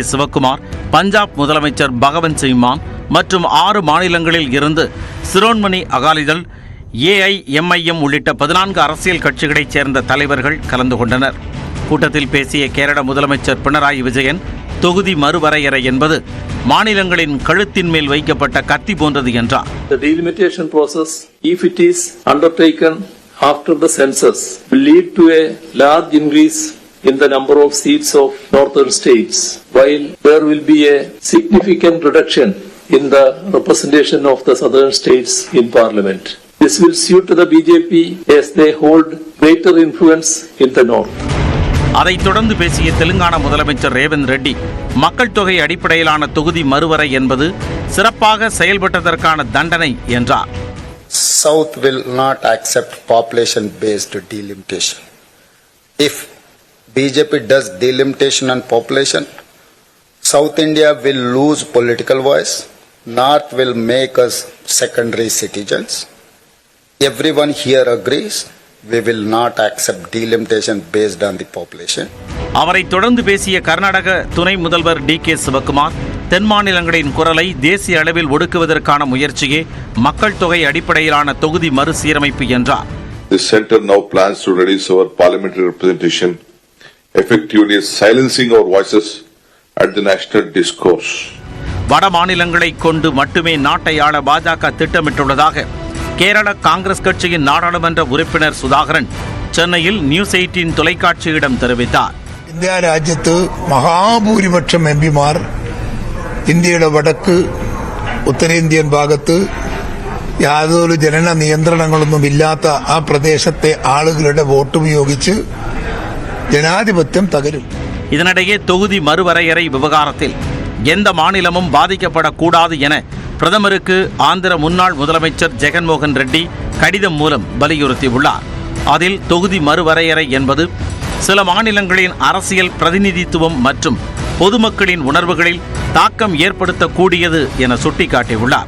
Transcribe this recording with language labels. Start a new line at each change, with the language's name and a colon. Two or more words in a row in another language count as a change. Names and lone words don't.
Tamil: சிவக்குமார், பஞ்சாப் முதலமைச்சர் பகவந்த் சிங் மான் மற்றும் 6 மாநிலங்களில் இருந்து சிரோன்மணி அகாலிதள், ஏஐஎம்ஐஎம் உள்ளிட்ட 14 அரசியல் கட்சிகளைச் சேர்ந்த தலைவர்கள் கலந்து கொண்டனர். கூட்டத்தில் பேசிய கேரள முதலமைச்சர் பினராயி விஜயன், தொகுதி மறுவரையறை என்பது மாநிலங்களின் கழுத்தின் மேல் வைக்கப்பட்ட கத்தி போன்றது என்றார்.
English: The delimitation process, if it is undertaken after the census, will lead to a large increase in the number of seats of northern states, while there will be a significant reduction in the representation of the southern states in parliament. This will suit the BJP as they hold greater influence in the north.
Tamil: அதைத் தொடர்ந்து பேசிய தெலுங்கானா முதலமைச்சர் ரேவந்த் ரெட்டி, மக்கள் தொகை அடிப்படையிலான தொகுதி மறுவரை என்பது சிறப்பாக செயல்பட்டதற்கான தண்டனை என்றார்.
English: South will not accept population based delimitation. If BJP does delimitation on population, South India will lose political voice. North will make us secondary citizens. Everyone here agrees. We will not accept delimitation based on the population.
Tamil: அவரை தொடர்ந்து பேசிய கர்நாடக துணை முதல்வர் டி.கே. சிவக்குமார், தென் மாநிலங்களின் குரலை தேசிய அளவில் ஒடுக்குவதற்கான முயற்சியே மக்கள் தொகை அடிப்படையிலான தொகுதி மறுசீரமைப்பு என்றார்.
English: The center now plans to reduce our parliamentary representation, effectively silencing our voices at the national discourse.
Tamil: வட மாநிலங்களை கொண்டு மட்டுமே நாட்டை ஆள பாஜக திட்டமிட்டுள்ளதாக கேரள காங்கிரஸ் கட்சியின் நாடாளுமன்ற உறுப்பினர் സുധാകരൻ சென்னையில் நியூஸ் 18 தொலைக்காட்சியிடம் தெரிவித்தார்.
Malayalam: ഇന്ത്യ രാജ്യത്ത് മഹാഭൂരിപക്ഷം എംപിമാർ ഇന്ത്യയുടെ വടക്ക് ഉത്തരേന്ത്യൻ ഭാഗത്ത് യാതൊരു ജനന നിയന്ത്രണങ്ങളൊന്നുമില്ലാത്ത ആ പ്രദേശത്തെ ആളുകളുടെ വോട്ട് ഉപയോഗിച്ച് ജനാധിപത്യം തകരും.
Tamil: இதனிடையே தொகுதி மறுவரையறை விவகாரத்தில் எந்த மாநிலமும் பாதிக்கப்படக்கூடாது என பிரதமருக்கு ஆந்திர முன்னாள் முதலமைச்சர் ஜெகன்மோகன் ரெட்டி கடிதம் மூலம் வலியுறுத்தியுள்ளார். அதில் தொகுதி மறுவரையறை என்பது சில மாநிலங்களின் அரசியல் பிரதிநிதித்துவம் மற்றும் பொதுமக்களின் உணர்வுகளில் தாக்கம் ஏற்படுத்தக்கூடியது என சுட்டிக்காட்டியுள்ளார்.